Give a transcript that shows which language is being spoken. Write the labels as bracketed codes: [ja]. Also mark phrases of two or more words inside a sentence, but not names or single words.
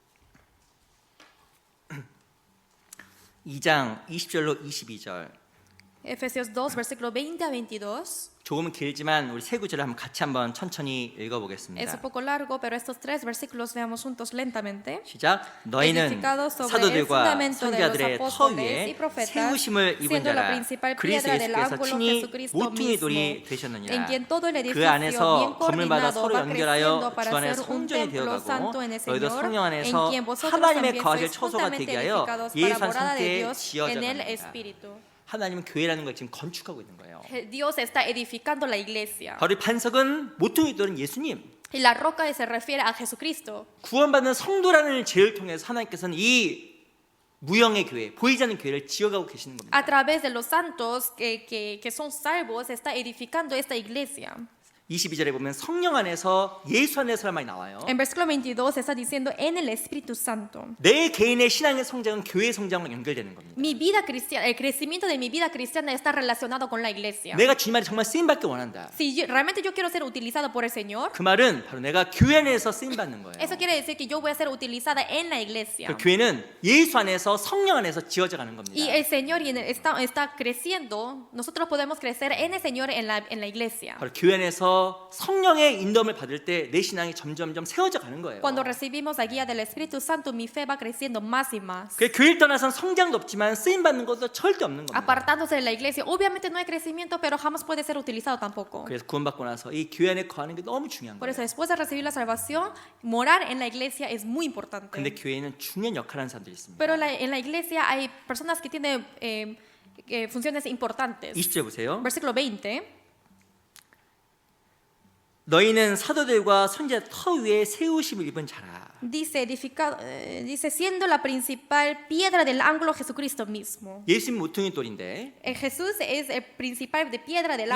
[ko] (2장 20절로 22절) [es] Efesios 2, versículo 20 a 22. [ko] 조금은 길지만 우리 세 구절을 같이 한번 천천히 [es] Es [ko] 읽어보겠습니다. [es] un poco largo, pero estos 3 versículos veamos juntos lentamente. [ko] 시작. 너희는 [es] Edificados sobre el [ko] 사도들과 [es] fundamento de los [ko] 선지자들의 터 [es] apóstoles [ko] 위에 [es] y profetas, [ko] 세우심을 입은 [es] siendo la [ko] 자라. [es] principal [ko] 그리스도 [es] piedra del [ko] 예수께서 [es] ángulo [ko] 친히 [es] Jesucristo [ko] 모퉁이 돌이 [es] mismo, en [ko] 되셨느니라. [es] quien todo el [ko] 그 [es] edificio bien [ko] 안에서 건물마다 [es] coordinado [ko] 서로 [es] va [ko] 연결하여 [es] creciendo para [ko] 주 안에 [es] ser un [ko] 성전이 [es] templo [ko] 되어가고 [es] santo en el [ko] 너희도 [es] Señor, [ko] 성령 [es] en [ko] 안에서 [es] quien vosotros [ko] 하나님의 [es] también [ko] 거하실 [es] sois [ko] 처소가 [es] juntamente [ko] 되게 하여 [es] edificados para [ko] 예수 한 [es] morada de [ko] 성체에 [es] Dios [ko] 지어져 [es] en el [ko] 갑니다. [es] Espíritu. [ko] 하나님은 교회라는 걸 지금 건축하고 있는 거예요. [es] Dios está edificando la iglesia. [ko] 바로 이 반석은 모퉁이 돌은 예수님. [es] Y la roca se refiere a Jesucristo. [ko] 구원받는 성도라는 죄를 통해서 하나님께서는 이 무형의 교회, 보이지 않는 교회를 지어가고 계시는 겁니다. [es] A través de los santos que son salvos, está edificando esta iglesia. [ko] 22절에 보면 성령 안에서 예수 안에서란 말이 나와요. [es] En versículo 22 está diciendo en el Espíritu Santo. [ko] 내 개인의 신앙의 성장은 교회 성장과 연결되는 겁니다. [es] Mi vida cristiana, el crecimiento de mi vida cristiana está relacionado con la iglesia. [ko] 내가 주님 안에 정말 쓰임 받기 원한다. [es] Realmente yo quiero ser utilizado por el Señor, [ko] 그 말은 바로 내가 교회 안에서 쓰임 받는 거예요. [es] eso quiere decir que yo voy a ser utilizada en la iglesia. [ko] 그 교회는 예수 안에서 성령 안에서 지어져 가는 겁니다. [es] Y el Señor está creciendo, nosotros podemos crecer en el Señor en la iglesia. [ko] 바로 교회 안에서 성령의 인도함을 받을 때 내 신앙이 점점점 세워져 가는 거예요. [es] Cuando recibimos la guía del Espíritu Santo, mi fe va creciendo más y más. [ko] 그 교회를 떠나선 성장도 없지만 쓰임 받는 것도 절대 없는 겁니다. [es] Apartándose de la iglesia, obviamente no hay crecimiento, pero jamás puede ser utilizado tampoco. [ko] 그래서 구원받고 나서 이 교회 안에 거하는 게 너무 중요한 [es] Por [ko] 거예요. [es] eso, después de recibir la salvación, morar en la iglesia es muy [ko] 근데 [es] importante. [ko] 교회에는 중요한 역할을 하는 사람들이 있습니다. [es] Pero en la iglesia hay personas que tienen funciones importantes. [ko] 20절 보세요. [es] Versículo 20. [ko] 너희는 사도들과 선지자 터 위에 세우심을 입은 자라. [es] Dice, dice, siendo la principal piedra del ángulo Jesucristo mismo. [ko] 예수님 모퉁이 돌인데 [es] Jesús es el principal de piedra del